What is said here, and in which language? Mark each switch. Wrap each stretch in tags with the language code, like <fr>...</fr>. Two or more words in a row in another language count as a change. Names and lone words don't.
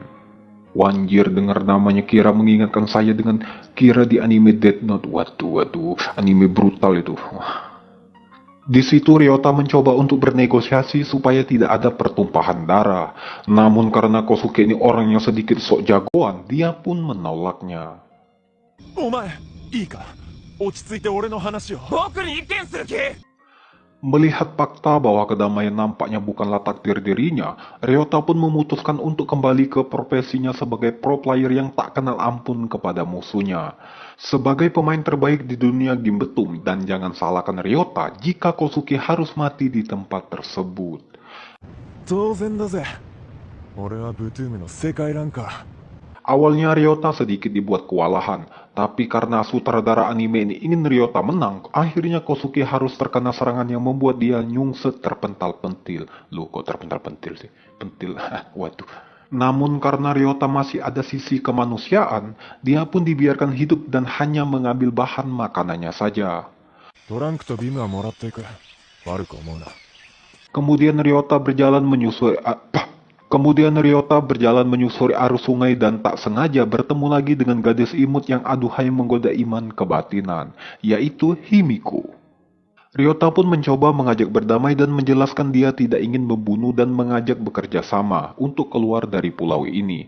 <id>Wanjir, dengar namanya Kira mengingatkan saya dengan Kira di anime Death Note. Waduh, anime brutal itu. Wah. Di situ Ryota mencoba untuk bernegosiasi supaya tidak ada pertumpahan darah. Namun karena Kosuke ini orang yang sedikit sok jagoan, dia pun menolaknya.</id> <ja>お前いいか落ち着いて俺の話を</ja> <id>Melihat fakta bahwa kedamaian nampaknya bukanlah takdir dirinya, Ryota pun memutuskan untuk kembali ke profesinya sebagai</id> <en>pro player</en> <id>yang tak kenal ampun kepada musuhnya. Sebagai pemain terbaik di dunia game betum, dan jangan salahkan Ryota jika Kosuke harus mati di tempat tersebut.</id> <ja>当然だぜ俺はブトゥームの世界ランカー</ja> <id>Awalnya Ryota sedikit dibuat kewalahan, tapi karena sutradara anime ini ingin Ryota menang, akhirnya Kosuke harus terkena serangan yang membuat dia nyungset terpental-pentil. Loh, kok terpental-pentil sih? Pentil, waduh. Namun karena Ryota masih ada sisi kemanusiaan, dia pun dibiarkan hidup dan hanya mengambil bahan makanannya saja.</id> <ja>トランクとビムはもらっていく悪く思うな</ja> <id>Kemudian Ryota berjalan menyusuri arus sungai dan tak sengaja bertemu lagi dengan gadis imut yang aduhai menggoda iman kebatinan, yaitu Himiko. Ryota pun mencoba mengajak berdamai dan menjelaskan dia tidak ingin membunuh dan mengajak bekerja sama untuk keluar dari pulau ini.</id>